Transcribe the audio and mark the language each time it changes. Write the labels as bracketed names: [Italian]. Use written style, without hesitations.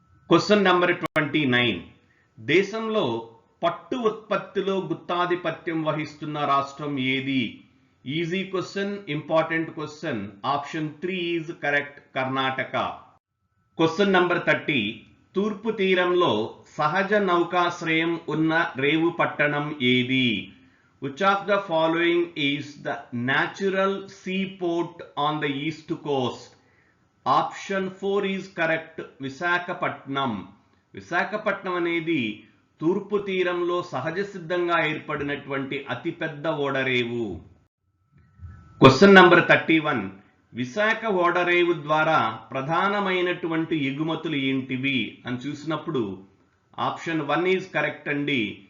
[Telugu] Question number 29. దేశంలో పట్టు ఉత్పత్తిలో గుత్తాధిపత్యం వహిస్తున్న రాష్ట్రం ఏది? [English] Easy question, important question. Option 3 is correct, Karnataka. [Telugu] Question number 30. తూర్పు తీరంలో సహజ నౌకాశ్రయం ఉన్న రేవు పట్టణం ఏది? [English] Which of the following is the natural seaport on the east coast? Option 4 is correct, Visakhapatnam. [Telugu] Visakhapatnam అనేది తూర్పు తీరంలో సహజ సిద్ధంగా ఏర్పడినటువంటి అతిపెద్ద ఓడరేవు. Question number 31. విశాఖ ఓడరేవు ద్వారా ప్రధానమైనటువంటి ఎగుమతులు ఏంటివి అని చూసినప్పుడు [English] option 1 is correct [Telugu] అండి.